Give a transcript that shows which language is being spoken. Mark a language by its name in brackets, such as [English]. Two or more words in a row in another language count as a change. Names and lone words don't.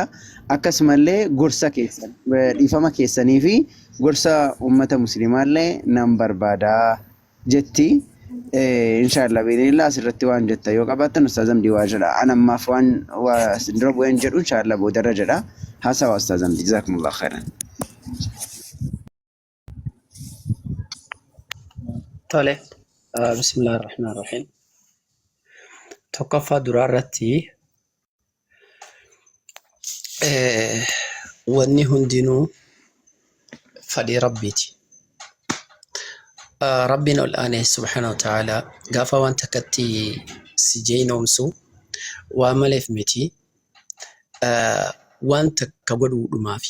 [Oromo] Akkasumallee gorsa keessan dhiifama keessanii fi gorsa uummata muslimaallee nan barbaada jetti. [Arabic] إن شاء الله بإذن الله [Oromo] asirratti waan jetta yoo qabaattan ustaaz Hamdii waa jedha. An ammaaf waan dura bu'een jedhu inshallah boodarra jedha. Haasawa ustaaz Hamdii [Arabic] جزاكم الله خيرا. [Oromo] Tole. [Arabic] بسم الله الرحمن الرحيم. [Oromo] Tokkoffaa duraarratti wanni hundinuu fedhii rabbiiti. Rabbiin ol aanee [Arabic] سبحانه وتعالى [Oromo] gaafa waan takkatti si jeynoomsu waa maleef miti waan takka godhuudhumaafi.